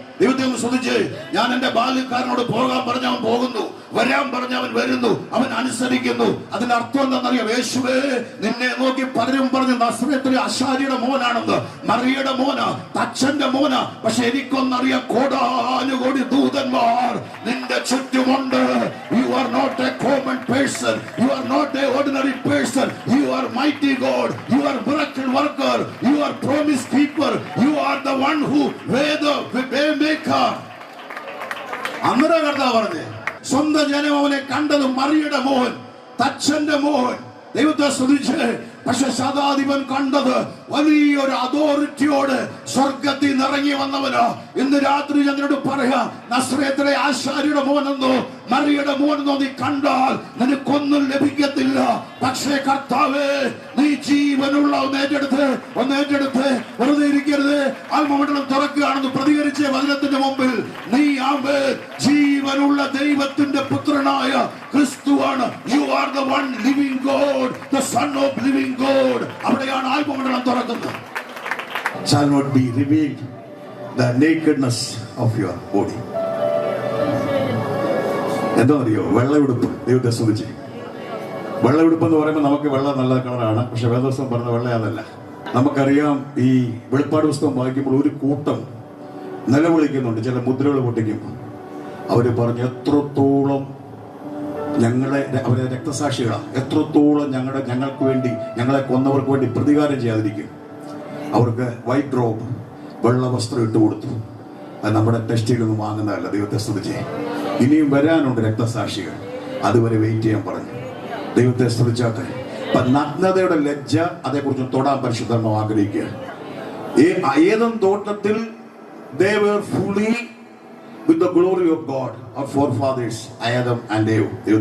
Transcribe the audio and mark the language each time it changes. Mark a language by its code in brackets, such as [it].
[ml] ദൈവത്തെ ഒന്ന് സ്തുതിച്ച് ഞാൻ എന്റെ ബാല്യക്കാരനോട് പോകാൻ പറഞ്ഞ അവൻ പോകുന്നു, വരാൻ പറഞ്ഞ അവൻ വരുന്നു, അവൻ അനുസരിക്കുന്നു. അതിന്റെ അർത്ഥം എന്താണെന്നറിയാം? യേശുവേ, നിന്നെ നോക്കി പലരും പറഞ്ഞു നസ്രത്തിലെ അശാരിയുടെ മോനാണെന്ന്, മറിയുടെ മോന, തച്ചന്റെ മോന. പക്ഷെ എനിക്കൊന്നറിയാം, കോടാനുകോടി ദൂതന്മാർ നിന്റെ ചുറ്റുമുണ്ട്. [en] You are not a common person. You are not a ordinary person. You are mighty God. You are miracle worker. You are promise keeper. You are the one who waymaker. [ml] അന്നേരം കർത്താവ് പറഞ്ഞേ, സ്വന്തം ജനം അവനെ കണ്ടത് മറിയുടെ മോഹൻ, തച്ചന്റെ മോഹൻ. ദൈവത്തെ സ്തുതിച്ച് പക്ഷെ ശതാധിപൻ കണ്ടത് വലിയൊരു അതോറിറ്റിയോട് സ്വർഗത്തിൽ നിറങ്ങി വന്നവനോ. ഇന്ന് രാത്രി ഞങ്ങളോട് പറയാ, നസ്രയത്തിലെ ആശാരിയുടെ മോനെന്നോ മറിയുടെ മോനെന്നോ നീ കണ്ടാൽ നിനക്കൊന്നും ലഭിക്കത്തില്ല. പക്ഷേ കർത്താവേ, നീ ജീവനുള്ള ഒന്നേറ്റെടുത്ത് വെറുതെ ഇരിക്കരുത്. ആത്മമണ്ഡലം തുറക്കുകയാണെന്ന് പ്രതികരിച്ച വചനത്തിന്റെ മുമ്പിൽ നീ ജീവനുള്ള ദൈവത്തിന്റെ പുത്രനായ ക്രിസ്തുവാണ്. [en] You are the one living God, the son of living God. [ml] അവിടെയാണ് ആത്മമണ്ഡലം തുറക്കുന്നത്. [en] Shall not be revealed the nakedness of your body. [ml] എന്താ അറിയോ? വെള്ളയുടുപ്പ്. ദൈവത്തെ സ്തുതിച്ച് വെള്ളയുടുപ്പ് എന്ന് പറയുമ്പോൾ നമുക്ക് വെള്ള നല്ല കളറാണ്. പക്ഷെ വേദപുസ്തകം പറഞ്ഞ വെള്ള അതല്ല. നമുക്കറിയാം, ഈ വെളിപ്പാട് പുസ്തകം വായിക്കുമ്പോൾ ഒരു കൂട്ടം നിലവിളിക്കുന്നുണ്ട്. ചില മുദ്രകൾ പൊട്ടിക്കുമ്പോൾ അവര് പറഞ്ഞു, എത്രത്തോളം അവരെ രക്തസാക്ഷികളാണ്, എത്രത്തോളം ഞങ്ങൾക്ക് വേണ്ടി, ഞങ്ങളെ കൊന്നവർക്ക് വേണ്ടി പ്രതികാരം ചെയ്യാതിരിക്കും. അവർക്ക് വൈറ്റ് റോബ്, വെള്ള വസ്ത്രം ഇട്ട് കൊടുത്തു. അത് നമ്മുടെ ടെസ്റ്റിലൊന്നും വാങ്ങുന്നതല്ല. ദൈവത്തെ സ്തുതിച്ച് ഇനിയും വരാനുണ്ട് രക്തസാക്ഷികൾ. അതുവരെ വെയിറ്റ് ചെയ്യാൻ പറഞ്ഞു. ദൈവത്തെ സ്തുതിച്ചാട്ടെ. അപ്പൊ നഗ്നതയുടെ ലജ്ജ, അതേക്കുറിച്ച് തൊടാൻ പരിശുദ്ധം ആഗ്രഹിക്കുക. ഏദൻ തോട്ടത്തിൽ [en] they were fully with the glory of God, our forefathers Adam and Eve.